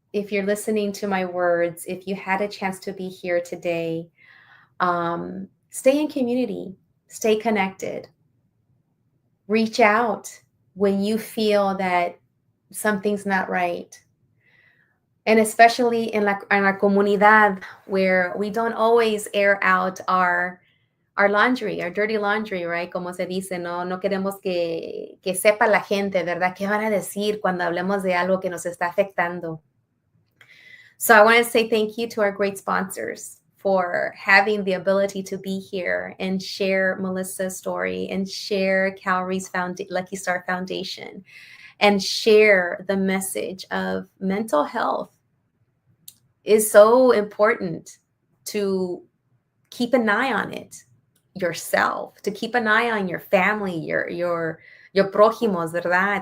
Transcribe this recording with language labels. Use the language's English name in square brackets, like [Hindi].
[English] If you're listening to my words, if you had a chance to be here today, stay in community, stay connected. Reach out when you feel that something's not right. And especially in our comunidad, where we don't always air out our laundry, our dirty laundry, right? [Spanish] Como se dice, no queremos que sepa la gente, ¿verdad? ¿Qué van a decir cuando hablemos de algo que nos está afectando? [English] So I want to say thank you to our great sponsors for having the ability to be here and share Melissa's story and share Cowrie's Lucky Star Foundation and share the message of mental health is so important to keep an eye on it yourself, to keep an eye on your family, your prójimos, [Spanish] ¿verdad?